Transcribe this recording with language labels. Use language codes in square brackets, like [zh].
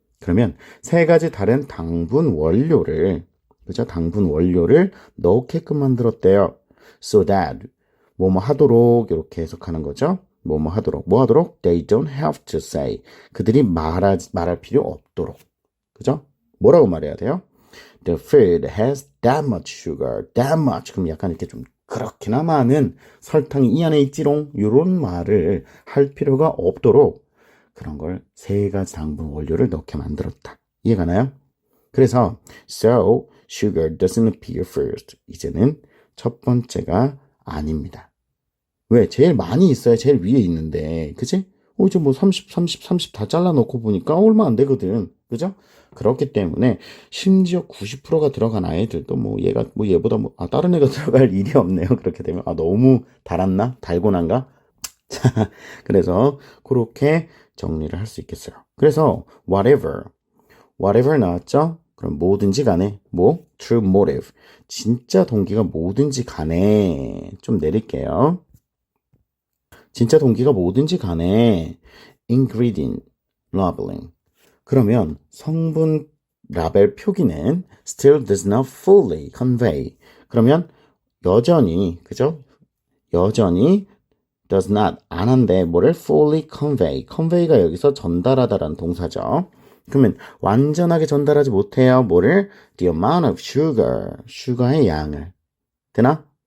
[ko] 그러면 세 가지 다른 당분 원료를 그죠? 당분 원료를 넣게끔 만들었대요. [en] So that [ko] 뭐뭐 하도록 이렇게 해석하는 거죠. 뭐뭐 하도록 뭐 하도록? [en] They don't have to say [ko] 그들이 말할 필요 없도록 그죠? 뭐라고 말해야 돼요? [en] The food has that much sugar, that much. [ko] 그럼 약간 이렇게 좀 그렇게나 많은 설탕이 이 안에 있지롱 이런 말을 할 필요가 없도록 그런 걸 세 가지 당분 원료를 넣게 만들었다. 이해가나요? 그래서 [en] so sugar doesn't appear first. [ko] 이제는 첫 번째가 아닙니다. 왜? 제일 많이 있어야 제일 위에 있는데 그치? 이제 뭐 30 다 잘라놓고 보니까 얼마 안 되거든. 그죠? 그렇기 때문에 심지어 90%가 들어간 아이들도 뭐 얘가 뭐 얘보다 뭐 다른 애가 들어갈 일이 없네요. 그렇게 되면 너무 달았나? 달고난가? 자, 그래서 그렇게 정리를 할 수 있겠어요. 그래서 whatever 나왔죠? 그럼 뭐든지 간에 뭐? [en] true motive. [ko] 진짜 동기가 뭐든지 간에 좀 내릴게요. 진짜 동기가 뭐든지 간에 [en] ingredient labeling. [ko] 그러면 성분 라벨 표기는 [en] still does not fully convey. [ko] 그러면 여전히 그죠? 여전히 [en] does not [ko] 안 한데 뭐를 [en] fully convey. [ko] convey가 여기서 전달하다라는 동사죠. 그러면 완전하게 전달하지 못해요. 뭐를? [en] the amount of sugar. [ko] 슈가의 양을. 되나?